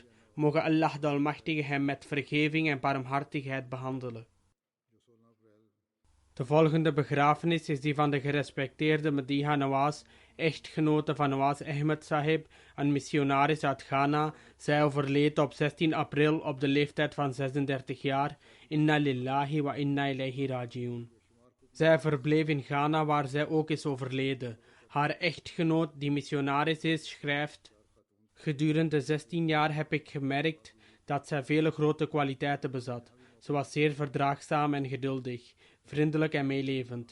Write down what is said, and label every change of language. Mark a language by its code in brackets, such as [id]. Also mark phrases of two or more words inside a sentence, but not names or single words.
[nl] Mogen Allah de Almachtige hem met vergeving en barmhartigheid behandelen. De volgende begrafenis is die van de gerespecteerde Madiha Nawaz, echtgenote van Nawaz Ahmed Sahib, een missionaris uit Ghana. Zij overleed op 16 april op de leeftijd van 36 jaar. [ar] إنا لله وإنا إليه راجعون. [nl] Zij verbleef in Ghana, waar zij ook is overleden. Haar echtgenoot, die missionaris is, schrijft: gedurende 16 jaar heb ik gemerkt dat zij vele grote kwaliteiten bezat. Ze was zeer verdraagzaam en geduldig, vriendelijk en meelevend.